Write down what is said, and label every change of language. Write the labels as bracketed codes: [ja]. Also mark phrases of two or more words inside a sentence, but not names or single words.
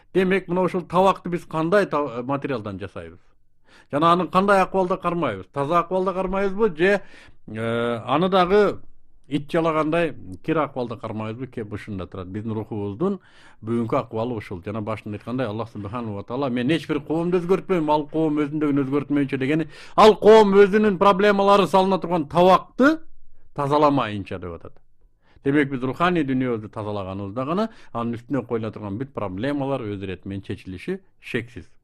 [ky] Демек, мына ушул табакты биз кандай материалдан жасайбыз? жана аны кандай акыбалда кармайбыз, таза акыбалда кармайбызбы же аны дагы ит жалагандай кир акыбалда кармайбызбы? Кеп ушунда турат. Биздин рухубуздун бүгүнкү акыбалы ушул. Жана башында айткандай, Аллах [ar] سبحانه وتعالى [ky] мен эч бир коомду өзгөртпөйм, ал коом өзүндөгүн өзгөртмөйүнчө дегени, ал коом өзүнүн проблемалары салына турган табакты тазаламайынча деп атат. Демек биз руханий дүйнөбүздү тазалаганыбызда гана анын үстүнө коюла турган бүт проблемалар өз ирети менен чечилиши шексиз.